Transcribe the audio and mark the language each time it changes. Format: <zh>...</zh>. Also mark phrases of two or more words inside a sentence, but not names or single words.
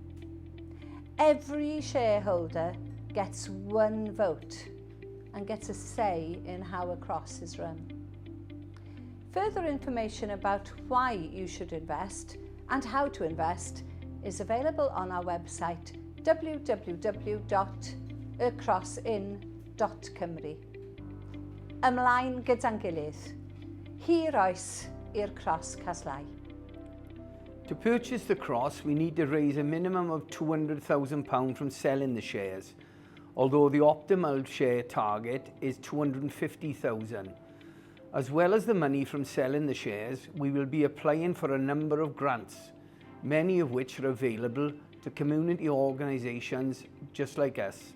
<en>Every shareholder gets one vote and gets a say in how a Cross is run. Further information about why you should invest and how to invest is available on our website www.crossin.cymru.</en> <cy>ymlaen gyda'n gilydd. Hir oes i'r Cross Cas.</cy> <en>To purchase the Cross, we need to raise a minimum of £200,000 from selling the shares, although the optimal share target is £250,000. As well as the money from selling the shares, we will be applying for a number of grants, many of which are available to community organisations just like us.</en>